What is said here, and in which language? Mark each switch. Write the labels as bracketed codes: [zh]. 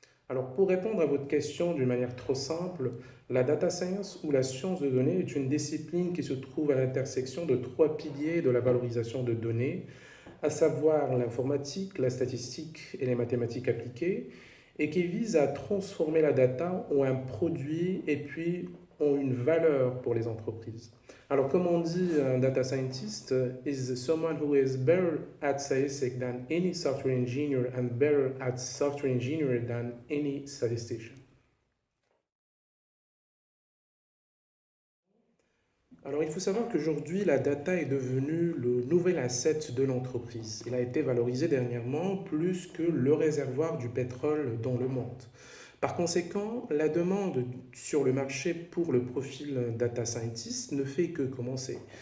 [fr] Alors, pour répondre à votre question d'une manière trop simple, la data science ou la science de données est une discipline qui se trouve à l'intersection de trois piliers de la valorisation de données, à savoir l'informatique, la statistique et les mathématiques appliquées, et qui vise à transformer la data en un produit et puis en une valeur pour les entreprises. Alors, comme on dit, un [en] data scientist is someone who is better at statistics than any software engineer and better at software engineer than any statistician. [fr] Alors, il faut savoir qu'aujourd'hui, la data est devenue le nouvel asset de l'entreprise. Il a été valorisé dernièrement plus que le réservoir du pétrole dans le monde. Par conséquent, la demande sur le marché pour le profil data scientist ne fait que commencer.